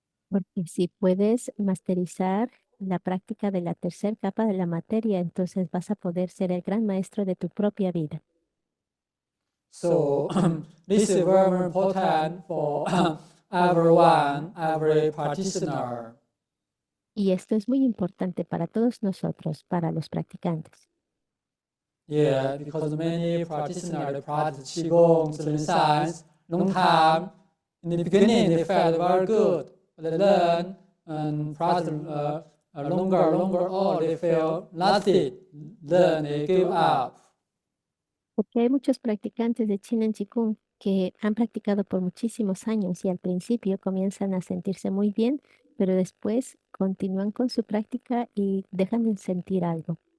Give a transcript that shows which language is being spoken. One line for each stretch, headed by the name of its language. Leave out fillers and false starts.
Spanish: Porque si puedes masterizar la práctica de la tercera capa de la materia, entonces vas a poder ser el gran maestro de tu propia vida.
English: So this is very important for everyone, every practitioner.
Spanish: Y esto es muy importante para todos nosotros, para los practicantes.
English: Yeah, because many practitioners they practice Qigong, Zhen science, long time. In the beginning, they felt very good, but then practice longer, they feel nothing. Then they give up.
Spanish: Porque hay muchos practicantes de Qigong Qigong que han practicado por muchísimos años y al principio comienzan a sentirse muy bien, pero después continúan con su práctica y dejan de sentir algo.